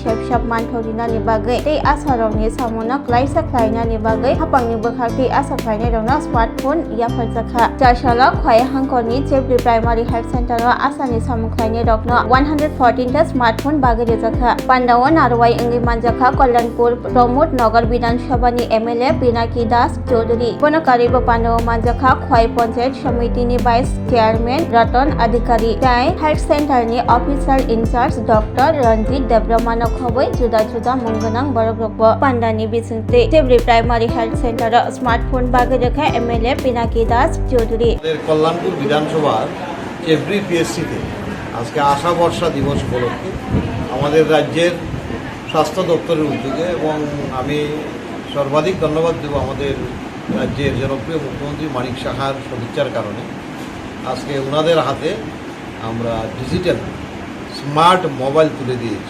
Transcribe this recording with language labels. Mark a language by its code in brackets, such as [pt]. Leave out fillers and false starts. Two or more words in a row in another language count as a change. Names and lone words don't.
[trp] Shep Manthorina ni Bagai Te Asha Rokni Samona Sebokhwlainai ni Bagai Hapang ni Bokhakti Sebokhwlainai Rokno Smartphone Yaphajkha Zashala Khowai Hangkoni Chebri Primary Health Center Asani Sebokhwlainai Rokno 114 ta Smartphone Bagwirwkha Pandawan Arwai Engi Manjakha Kollanpur Promote Nagar Bidhan Sabha ni MLA Pinaki Chaudhary Ponokari Pandawan Manjakha Khowai Panchayat Samiti ni [en] Vice Chairman [trp] Ratan Adhikari Tai [en] Health Center [trp] ni [en] Officer Incharge [trp] Dr. Ranjit Debramano Khowai Juda Munganang Bagwirwkha Pandani Bisinte Chebri Primary Health Center Smartphone Bagwirwkha MLA Pinaki Chaudhary [bn] কল্যাণপুর বিধানসভার চেবরি পিএসসিতে আজকে আশা বর্ষা দিবস উপলক্ষে আমাদের রাজ্যের স্বাস্থ্য দপ্তরের উদ্যোগে এবং আমি সর্বাধিক ধন্যবাদ দেব আমাদের রাজ্যের জনপ্রিয় মুখ্যমন্ত্রী মানিক সাহার সদিচ্ছার কারণে আজকে ওনাদের হাতে আমরা [en] digital smart mobile [bn] তুলে দিয়েছি।